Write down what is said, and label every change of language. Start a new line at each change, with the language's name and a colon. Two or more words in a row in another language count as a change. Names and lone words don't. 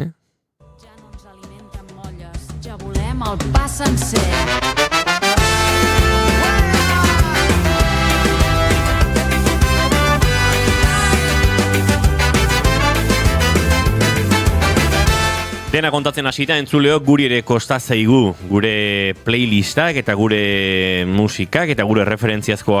Catalan: Ja no ens alimenten molles, ja volem el pa sencer.
Basque: Dena kontatzen hasita entzuleok guri ere kosta zaigu gure playlistak eta gure musikak eta gure referentziazko